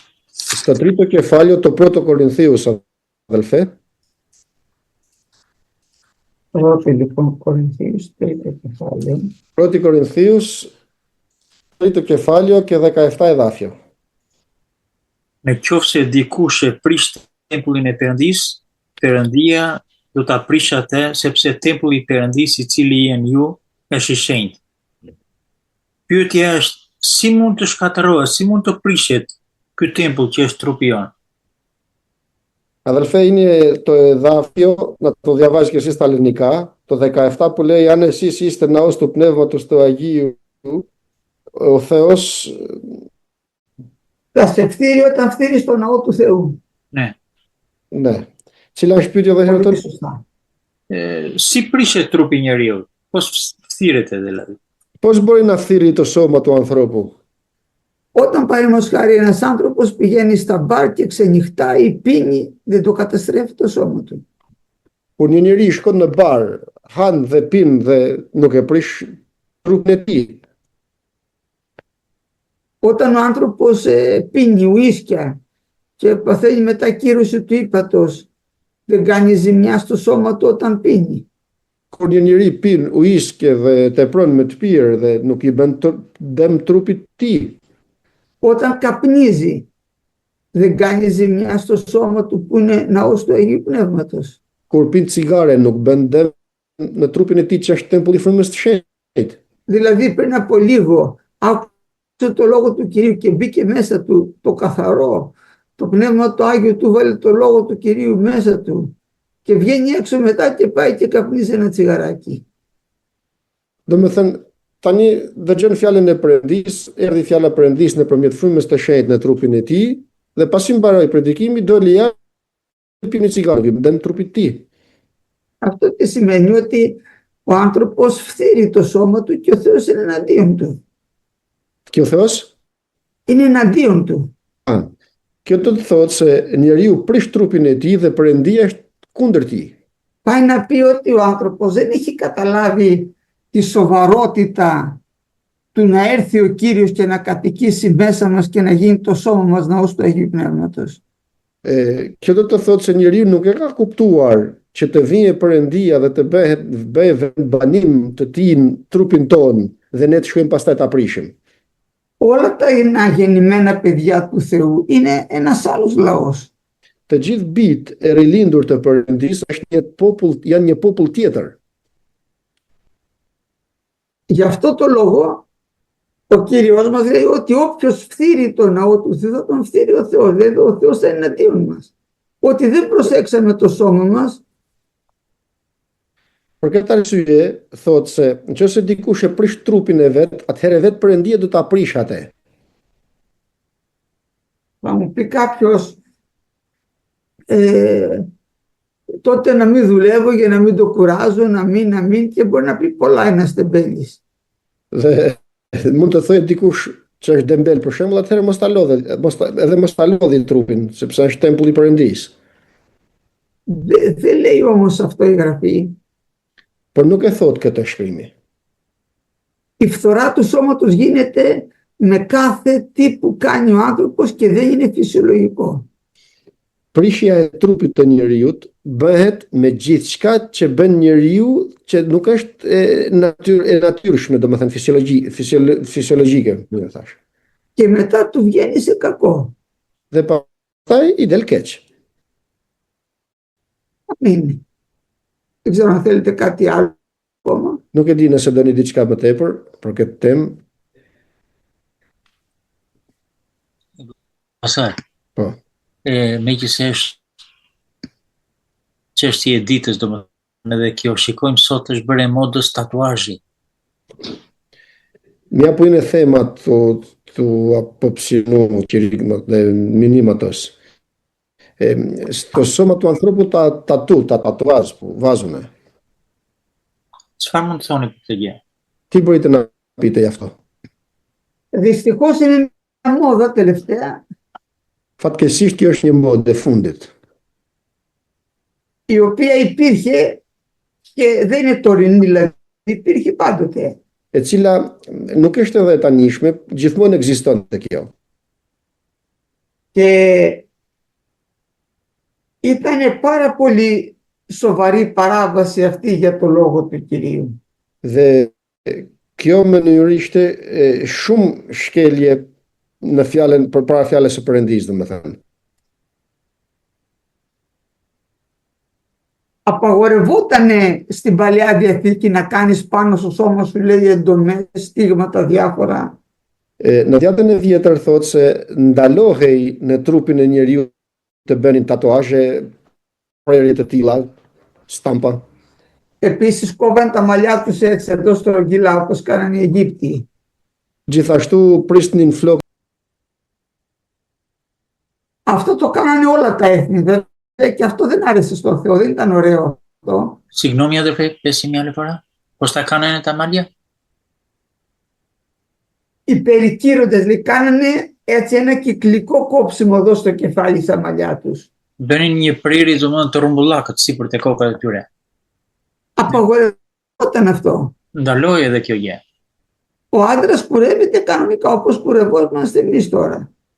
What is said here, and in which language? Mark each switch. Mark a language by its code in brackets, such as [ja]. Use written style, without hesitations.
[el] Στο τρίτο κεφάλαιο, το πρώτο Κορινθίους, αδελφέ. Πρώτη λοιπόν Κορινθίους, τρίτο κεφάλαιο. Πρώτη Κορινθίους, τρίτο κεφάλαιο και 17 εδάφιο. [sq] Në qoftë se dikush e prish tempullin e Perëndisë, Perëndia do ta prish atë, sepse tempulli i Perëndisë i cili jeni ju është i shenjtë. Pyetja është, si mund të shkatërrohet, si mund të prishet ky tempull që është trupi jon? [el] Αδελφέ, είναι το εδάφιο, να το διαβάζεις και εσύ στα ελληνικά, το 17 που λέει αν εσείς είστε ναός του Πνεύματος του Αγίου, ο Θεός... Θα σε φτύρει όταν φτύρεις το ναό του Θεού. Ναι. [sq] Ναι. Cila është pyetja dhe [el] Πολύ [sq] herëton? [el] σωστά. [sq] Si prishet trupi njeriu? [el] Πώς [sq] thirrete [el] δηλαδή? Πώς μπορεί να φθείρει το σώμα του ανθρώπου? Όταν παραδείγματος χάρη ένας άνθρωπος πηγαίνει στα μπαρ και ξενυχτάει ή πίνει, δεν το καταστρέφει το σώμα του. [sq] Kur një njeri shkon në bar, han dhe pin dhe nuk e prish trupin e tij. [el] Όταν ο άνθρωπος πίνει ουίσκια και παθαίνει μετακύρωση του ύπατος, δεν κάνει ζημιά στο σώμα του όταν πίνει. [sq] Kur një njeri pin uiske dhe tepron me të pirë dhe nuk i bën dëm trupit të tij. [el] Όταν καπνίζει, δεν κάνει ζημιά στο σώμα του που είναι ναός του Αγίου Πνεύματος. [sq] Kur pin cigare nuk bën dëm në trupin e tij që është tempulli i frymës së shenjtë. [el] Δηλαδή πριν από λίγο άκουσε το λόγο του Κυρίου και μπήκε μέσα του το καθαρό. Το Πνεύμα του Άγιο του βάλε το λόγο του Κυρίου μέσα του και βγαίνει έξω μετά και πάει και καπνίζει ένα τσιγαράκι. [sq] Domethënë tani dëgjon fjalën e Perëndis, erdhi fjala e Perëndis nëpërmjet frymës të shenjtë në trupin e tij dhe pasi mbaroi predikimi doli jashtë pini cigare, dëm trupit të tij. [el] Αυτό τι σημαίνει? Ότι ο άνθρωπος φθείρει το σώμα του και ο Θεός είναι εναντίον του. Και ο Θεός? Είναι εναντίον του. [sq] Kjo do të thotë se njeriu prish trupin e tij dhe Perëndia është kundër tij. [el] Πάει να πει ότι ο άνθρωπος δεν έχει καταλάβει τη σοβαρότητα του να έρθει ο Κύριος και να κατοικήσει μέσα μας και να γίνει το σώμα μας ναός του Αγίου Πνεύματος. [sq] Kjo do të thotë se njeriu nuk e ka kuptuar që të vijë Perëndia dhe të bëjë banim të tij në trupin ton dhe ne të shkojmë pastaj ta prishim. [el] Όλα τα γεννημένα παιδιά του Θεού είναι ένας άλλος λαός. [sq] Të gjithë bijt e rilindur të Perëndisë janë një popull tjetër. [el] Γι' αυτό το λόγο ο Κύριος μας λέει ότι όποιος φθείρει το ναό του Θεού θα τον φθείρει ο Θεός. Δηλαδή ο Θεός θα είναι εναντίον μας. Ότι δεν προσέξαμε το σώμα μας. [sq] Për këtë arsye, thotë se nëse dikush e prish trupin e vet, atëherë vetë Perëndia do ta prish atë. [el] Θα μου πει κάποιος τότε να μην δουλεύω για να μην το κουράζω, να μην και μπορεί να πει πολλά ένας τεμπέλης. [sq] Dhe mund të thojë dikush që është dembel për shembull, atëherë mos ta lodhi trupin, sepse është tempulli i Perëndisë. [el] Δεν λέει όμως αυτό η Γραφή. [sq] Por nuk e thot këtë shkrimi. [el] Η φθορά του σώματος γίνεται με κάθε τι που κάνει ο άνθρωπος και δεν είναι φυσιολογικό. [sq] Prishja e trupit të njeriut bëhet me gjithçka që bën njeriu që nuk është e natyrshme, domethënë fisiologjike, më thash. [el] Και μετά του βγαίνει σε κακό. [sq] Dhe pastaj i del keq. [el] Αμήν. Δεν ξέρω αν θέλετε κάτι άλλο ακόμα. [sq] Nuk e di nëse doni diçka më tepër për këtë temë. Pastaj. Po. Megjithëse është çështje e ditës, domethënë edhe kjo shikojmë sot është bërë modës tatuazhi. [el] Μια που είναι θέμα του απόψινου κηρύγματος, μηνύματος. Στο σώμα του ανθρώπου τα τατουάζ που βάζουμε. [sq] Çfarë mund të thoni për këtë gjë? [el] Τι μπορείτε να πείτε γι' αυτό? Δυστυχώς είναι μια μόδα τελευταία. [sq] Fatkeqësisht kjo është një modë e fundit. [el] Η οποία υπήρχε και δεν είναι τωρινή, δηλαδή υπήρχε πάντοτε. [sq] e cila nuk është edhe e tanishme, gjithmonë ekzistonte kjo. [el] Και ήταν πάρα πολύ σοβαρή παράβαση αυτή για το λόγο του Κυρίου. [sq] Dhe kjo mënyrë ishte shumë shkelje në fjalën përpara fjalës së Perëndisë, domethënë. [el] Απαγορευότανε στην Παλαιά Διαθήκη να κάνεις πάνω στο σώμα σου, λέει, εντομές, στίγματα διάφορα. [sq] Në Djatën e Vjetër thotë se ndalohej në trupin e njeriu të bënin tatuazhe, prerje të tilla, stampa. [el] Επίσης κόβαν τα μαλλιά τους έτσι εδώ στρογγυλά όπως κάνανε οι Αιγύπτιοι. [sq] Gjithashtu prisnin flok. [el] Αυτό το κάνανε όλα τα έθνη βέβαια και αυτό δεν άρεσε στον Θεό, δεν ήταν ωραίο αυτό. Συγγνώμη αδερφέ, πες μια άλλη φορά. Πώς τα κάνανε τα μαλλιά? Οι περικύροντες λέει κάνανε έτσι ένα κυκλικό κόψιμο εδώ στο κεφάλι στα μαλλιά τους. [sq] Bënin një prirje domethënë të rrumbullakët sipër te kokat e tyre. [el] Απαγορευόταν αυτό. [sq] Ndaloi edhe kjo gjë. [el] Ο άντρας κουρεύεται κανονικά όπως κουρευόμαστε εμείς τώρα.